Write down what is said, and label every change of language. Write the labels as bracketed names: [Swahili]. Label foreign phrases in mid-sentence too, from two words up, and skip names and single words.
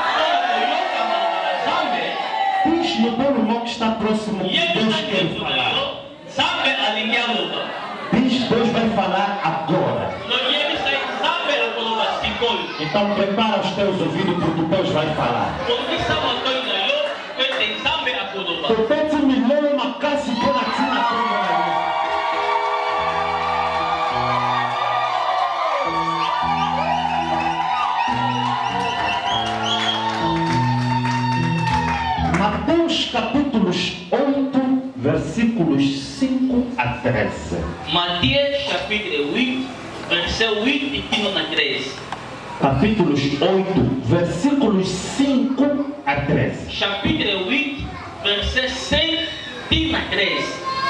[Portuguese] Diz no teu irmão que está próximo que Deus quer falar. Diz, Deus vai falar agora. Então prepara os teus ouvidos porque Deus vai falar. [Lingala] Tupete milele makasi pona tina kongo na [Portuguese] Mateus capítulos 8, versículos 5 a 13. Mateus capítulo 8, versículo 8 e 13. Capítulos 8, versículos 5 a 13. Capítulo 8, versículo 5 a 13.